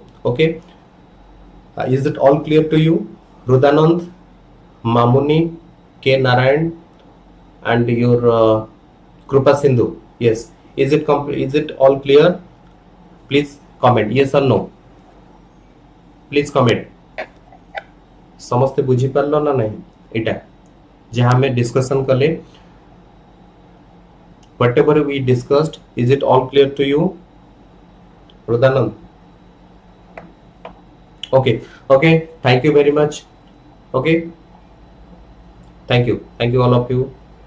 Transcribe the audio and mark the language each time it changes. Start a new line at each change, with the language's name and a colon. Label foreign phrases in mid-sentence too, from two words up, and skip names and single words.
English: Okay, is it all clear to you? Rudanand, Mamuni, K Narayan, and your Krupa Sindhu. Yes, is it all clear? Please comment yes or no. Please comment.
Odia: ସମସ୍ତେ ବୁଝି ପାରିଲ ନା ନାହିଁ ଏଇଟା ଯାହା ମୁଁ ଡିସକସନ କଲି,
English: whatever we discussed, is it all clear to you? Rudanand? Okay, thank you very much. Okay, thank you all of you.